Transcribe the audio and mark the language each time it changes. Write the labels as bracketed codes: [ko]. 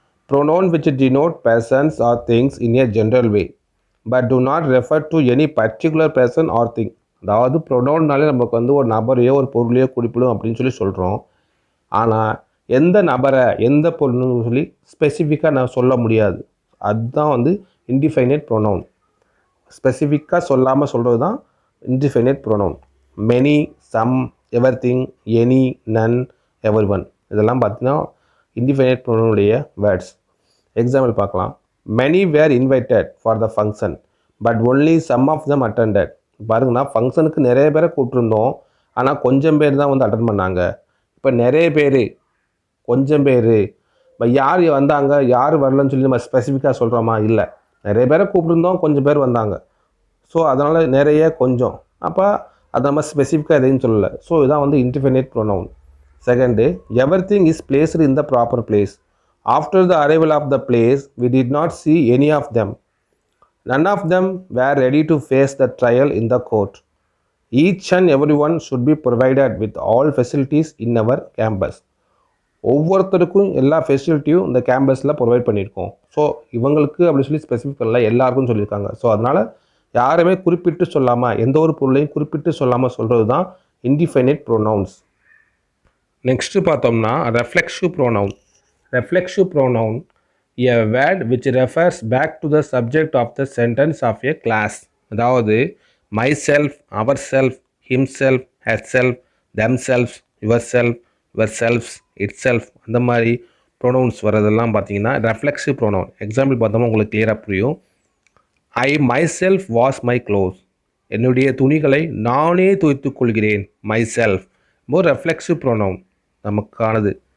[en] Pronoun which denote persons or things in a general way but do not refer to any particular person or thing. [ta] அதாவது ப்ரோனவுன்னாலே நமக்கு வந்து ஒரு நபரையோ ஒரு பொருளையோ குறிப்பிடும் அப்படின்னு சொல்கிறோம். ஆனால் எந்த நபரை எந்த பொருள்னு சொல்லி ஸ்பெசிஃபிக்காக நான் சொல்ல முடியாது. அதுதான் வந்து இன்டிஃபைனைட் ப்ரோனவுன். ஸ்பெசிஃபிக்காக சொல்லாமல் சொல்கிறது தான் இன்டிஃபைனைட் pronoun. Many, some, everything, any, நன், எவர் ஒன், இதெல்லாம் பார்த்தீங்கன்னா இன்டிஃபைனைட் ப்ரோனவுனுடைய வேர்ட்ஸ். எக்ஸாம்பிள் பார்க்கலாம். [en] Many were invited for the function but only some of them attended. [ta] பாருங்கன்னா ஃபங்க்ஷனுக்கு நிறைய பேரை கூப்பிட்டுருந்தோம், ஆனால் கொஞ்சம் பேர் தான் வந்து அட்டன் பண்ணாங்க. இப்போ நிறைய பேர், கொஞ்சம் பேர், இப்போ யார் வந்தாங்க யார் வரலன்னு சொல்லி நம்ம ஸ்பெசிஃபிக்காக சொல்கிறோமா? இல்லை. நிறைய பேரை கூப்பிட்டுருந்தோம், கொஞ்சம் பேர் வந்தாங்க. ஸோ அதனால் நிறைய, கொஞ்சம், அப்போ அதை நம்ம ஸ்பெசிஃபிக்காக எதையும் சொல்லலை. [en] So இதான் வந்து indefinite pronoun. Second, everything is placed in the proper place. After the arrival of the place we did not see any of them. None of them were ready to face the trial in the court. Each and everyone should be provided with all facilities in our campus. [ta] ஒவ்வொருத்தருக்கும் எல்லா ஃபெசிலிட்டியும் இந்த கேம்பஸில் provide பண்ணியிருக்கோம். So இவங்களுக்கு அப்படி சொல்லி specific இல்லை, எல்லாருக்கும் சொல்லியிருக்காங்க. ஸோ அதனால் யாருமே குறிப்பிட்டு சொல்லாமல், எந்த ஒரு பொருளையும் குறிப்பிட்டு சொல்லாமல் சொல்கிறது தான் இன்டிஃபைனைட் ப்ரோனவுன்ஸ். நெக்ஸ்ட்டு பார்த்தோம்னா reflexive pronoun. [en] Reflexive pronoun a word which refers back to the subject of the sentence of a class. அதாவது myself, ourself, himself, herself, themselves, yourself, yourselves [ta] itself அந்த மாதிரி ப்ரொனவுன்ஸ் வரதெல்லாம் பார்த்தீங்கன்னா ரெஃப்ளெக்சிவ் ப்ரொனவுன். எக்ஸாம்பிள் பார்த்தோம்னா உங்களுக்கு கிளியராக புரியும். [en] I myself wash my clothes. [ta] என்னுடைய துணிகளை நானே துவைத்துக் கொள்கிறேன். My self more reflexive pronoun நமக்கானது.